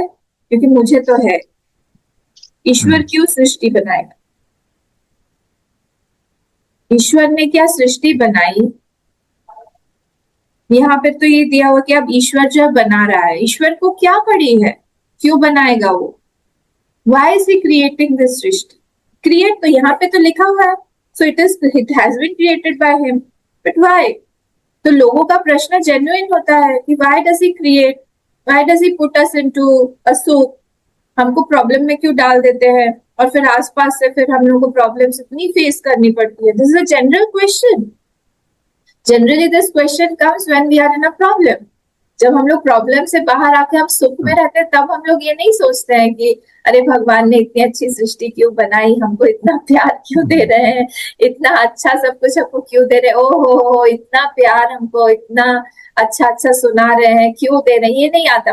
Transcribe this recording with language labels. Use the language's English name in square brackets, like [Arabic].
[Hindi] क्योंकि मुझे तो है. ईश्वर क्यों सृष्टि बनाएगा? ईश्वर ने क्या सृष्टि बनाई? यहाँ पे तो ये दिया हुआ कि अब ईश्वर जो बना रहा है, ईश्वर को क्या पड़ी है, क्यों बनाएगा वो? [English] Why is he creating this srishti? [Hindi] Create तो यहाँ पे तो लिखा हुआ है, [English] so it has been created by him, but why? [Hindi] तो लोगों का प्रश्न जेन्युइन होता है कि [English] why does he create? Why does he put us into a soup? [Hindi] हमको प्रॉब्लम में क्यों डाल देते हैं और फिर आसपास से फिर हम लोगों को प्रॉब्लम्स इतनी फेस करनी पड़ती है? [English] This is a general question. Generally this question comes when we are in a problem. [Hindi] जब हम लोग प्रॉब्लम से बाहर आके हम सुख में रहते हैं तब हम लोग ये नहीं सोचते हैं कि अरे भगवान ने इतनी अच्छी सृष्टि क्यों बनाई, हमको इतना प्यार क्यों दे रहे हैं, इतना अच्छा सब कुछ हमको क्यों दे रहे हैं, ओ हो इतना प्यार हमको, इतना अच्छा अच्छा सुना रहे हैं, क्यों दे रहे हैं, ये नहीं आता.